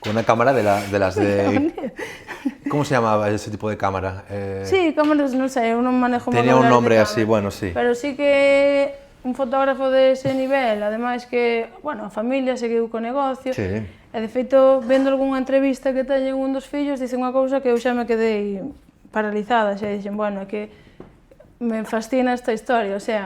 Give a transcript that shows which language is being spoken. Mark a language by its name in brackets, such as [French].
[Spanish] Con unha cámara de las de... ¿Cómo se llamaba ese tipo de cámara? [Galician] Sí, cámaras, non sei, eu non manejo... [Spanish] Tenía un nombre así, bueno, sí. [Galician] Pero sí que un fotógrafo de ese nivel, ademais que, bueno, a familia seguiu co negocio, e de feito, vendo algunha entrevista que teñen un dos fillos, dice unha cousa que eu xa me quedei paralizada, xa dixen, bueno, é que me fascina esta historia,